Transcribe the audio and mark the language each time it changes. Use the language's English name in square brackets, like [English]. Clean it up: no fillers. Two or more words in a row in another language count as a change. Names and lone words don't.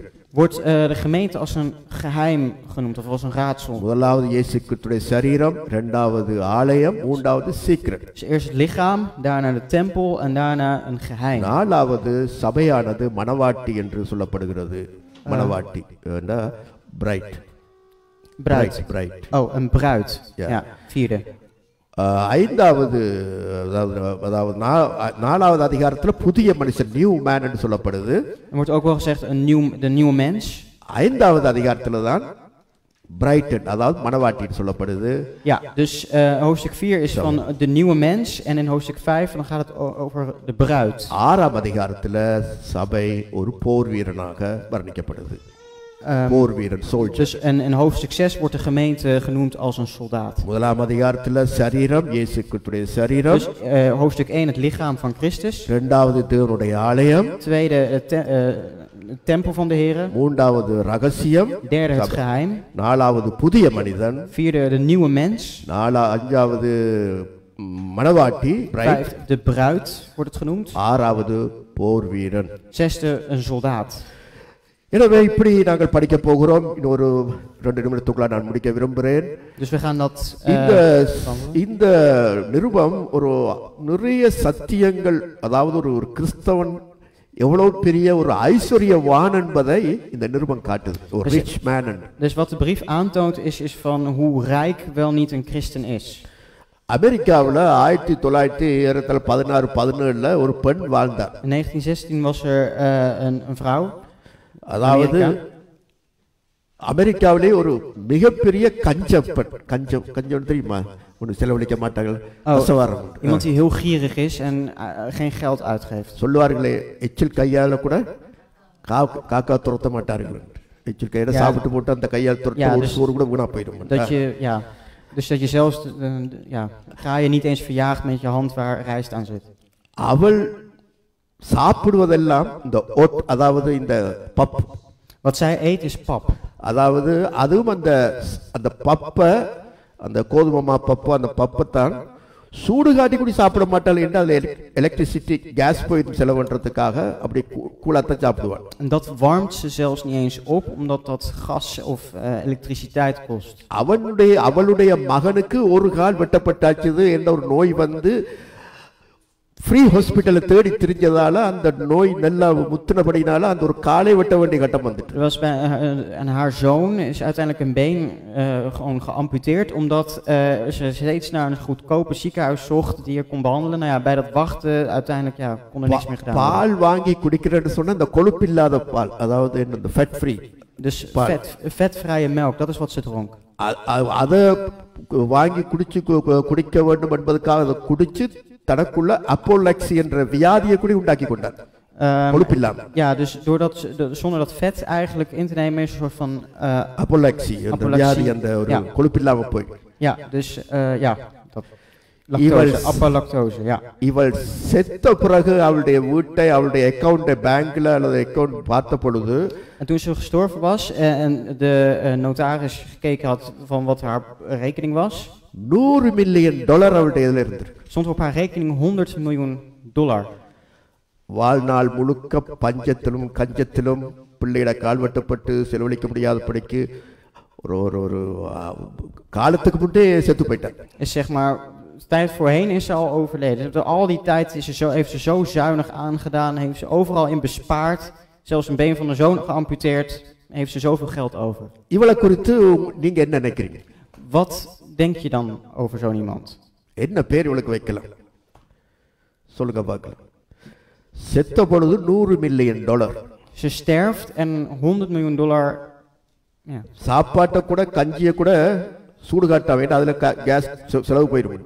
[Dutch] Wordt de gemeente als een geheim genoemd of als een raadsel. [Tamil] முதலாவது இயேசு கிறிஸ்துவின் சரீரம், இரண்டாவது ஆலயம், மூன்றாவது சீக்ரெட். [Dutch] Dus eerst het lichaam, daarna de tempel en daarna een geheim. [Tamil] நாலாவது சபையானது மணவாட்டி என்று சொல்லப்படுகிறது. மணவாட்டி பிரைட். [Dutch] Bruid. Oh, een bruid. Ja, vierde. [Tamil] ஐந்தாவது அதாவது நாலாவது அதிகாரத்தில் புதிய மனுஷன், [English] new man [Tamil] என்று சொல்லப்படுது. [Dutch] Er wordt ook wel gezegd de nieuwe mens. [Tamil] ஐந்தாவது அதிகாரத்தில் தான் பிரைட்டன், அதாவது மணவாட்டின்னு சொல்லப்படுது. [Dutch] Ja, dus hoofdstuk 4 is van de nieuwe mens en in hoofdstuk 5 dan gaat het over de bruid. [Tamil] ஆறாம் அதிகாரத்தில் சபை ஒரு போர் வீரனாக வர்ணிக்கப்படுது. போர் வீரன், soldier. [Dutch] Dus in hoofdstuk 6 wordt de gemeente genoemd als een soldaat. [Tamil] முதலாம் அதிகாரத்தில் சரீரம், இயேசு கிறிஸ்துவின் சரீரம். [Dutch] Dus hoofdstuk 1 het lichaam van Christus. [Tamil] இரண்டாவது தேவனுடைய ஆலயம். [Dutch] Tweede de tempel van de Heere. [Tamil] மூன்றாவது ரகசியம். [Dutch] Derde het geheim. [Tamil] நாலாவது புதிய மனிதன். [Dutch] Vierde de nieuwe mens. [Tamil] அஞ்சாவது மணவாட்டி, [Dutch] de bruid wordt het genoemd. [Tamil] ஆறாவது போர் வீரன். [Dutch] Zesde een soldaat. [Tamil] எனவே இப்படி நாங்கள் படிக்க போகிறோம். இன்னொரு 2 நிமிடத்துக்குள்ள நான் முடிக்க விரும்புகிறேன். [Dutch] Dus we gaan dat [Tamil] இந்த நிருபம் ஒரு நிறைய சத்தியங்கள், அதாவது ஒரு கிறிஸ்தவன் எவ்வளவு பெரிய ஒரு ஐஸ்வர்யவான் என்பதை இந்த நிருபம் காட்டுது. ஒரு [English] rich man. [Dutch] Dus wat de brief aantoont is van hoe rijk wel niet een christen is. [Tamil] அமெரிக்காவில் 1916-17 ஒரு பெண் வாழ்ந்தார். [Dutch] In 1916 was er een vrouw. [Tamil] அதாவது அமெரிக்காவிலே ஒரு மிகப்பெரிய கஞ்சம் தெரியுமா? ஒன்று செலவழிக்க மாட்டார்கள். [Dutch] Iemand die heel gierig is en geen geld uitgeeft. [Tamil] சொல்லுவார்களே, எச்சில் கையால கூட காக்கா துரத்த மாட்டார்கள். எச்சில் கையால சாப்பிட்டு போட்டு அந்த கையால் துரத்த ஒரு சோறு கூட வீணா போயிடும். [Dutch] Dus dat je zelfs kraaien niet eens verjaagt met je hand waar rijst aan zit. [Tamil] அவள் சாப்பிடுவதெல்லாம் இந்த அதாவது இந்த பப். [Dutch] Wat zij eet is pap. [Tamil] அதாவது அதுவும் அந்த பப்பை, அந்த கோதுமை பப்பு, அந்த பப்பை தான் சூடு காட்டி கூட சாப்பிட மாட்டாள் என்று அதில் [English] electricity gas [Tamil] போயிட்டு செலவு பண்ணுறதுக்காக அப்படி கூலாத்தான் சாப்பிடுவாள். [Dutch] En dat warmt ze zelfs niet eens op, omdat dat gas of elektriciteit kost. [Tamil] அவளுடைய மகனுக்கு ஒரு கால் வெட்டப்பட்டாச்சுது என்ற ஒரு நோய் வந்து [English] free hospitalai [Tamil] தேடி திரிஞ்சதால அந்த நோய் நல்லா முத்தினபடினால அந்த ஒரு காலை வெட்ட வேண்டிய கட்டம் வந்துட்டு. [Dutch] En haar zoon is uiteindelijk een been gewoon geamputeerd, omdat ze steeds naar een goedkope ziekenhuis zocht die je kon behandelen. Nou ja, bij dat wachten uiteindelijk kon er niks meer gedaan worden. [Tamil] பால் வாங்கி குடிக்கிறேன்னு சொன்னா அந்த கொழுப்பில்லாத பால், அதாவது இந்த [English] fat free. [Dutch] Dus vetvrije melk, dat is wat ze dronk. [Tamil] அதை வாங்கி குடிக்க வேண்டும் என்பதற்காக அதை குடிச்சு தனக்குள்ள அப்போலெக்சி என்ற வியாதியை கூட உண்டாக்கி கொண்டார். கொழுப்பில்லாம. [Dutch] Ja, dus zonder dat vet eigenlijk in te nemen is een soort van [Tamil] அப்போலெக்சி என்ற வியாதி, அந்த ஒரு கொழுப்பில்லாம போய். [Dutch] Ja, dus dat lactose, apolactose, ja. [Tamil] இவள் செத்த பிறகு அவளுடைய வீட்டை, அவளுடைய [English] account bankla [Tamil] அல்லது அக்கவுண்ட் பார்த்த பொழுது, [Dutch] en toen ze gestorven was en de notaris gekeken had van wat haar rekening was, [Tamil] $100 மில்லியன் அவளுடைய இதுல இருந்துருக்கு. [Dutch] stond op haar rekening $100 miljoen. [Tamil] வாழ்நாள் முழுக்க பஞ்சத்திலும் கஞ்சத்திலும் பிள்ளையிட கால் வெட்டப்பட்டு செலவழிக்க முடியாதபடிக்கு ஒரு காலத்துக்கு முன்னே செத்து போயிட்டார். [Dutch] Is zeg maar tijd voorheen is ze al overleden. Al die tijd heeft ze zo zuinig aangedaan, heeft ze overal in bespaard, zelfs een been van de zoon geamputeerd, heeft ze zoveel geld over. [Tamil] இவளை குறித்து நீங்க என்ன நினைக்கிறீங்க? [Dutch] Wat denk je dan over zo'n iemand? [Tamil] என்ன பேர் இவளுக்கு வைக்கலாம் சொல்லுங்க பார்க்கலாம். செத்த பொழுது $100 மில்லியன். [Dutch] Ze sterft en $100 miljoen. [Tamil] சாப்பாட்டை கூட கஞ்சியை கூட சூடு காட்ட வேண்டாம், அதுல கேஸ் செலவு போயிடும்.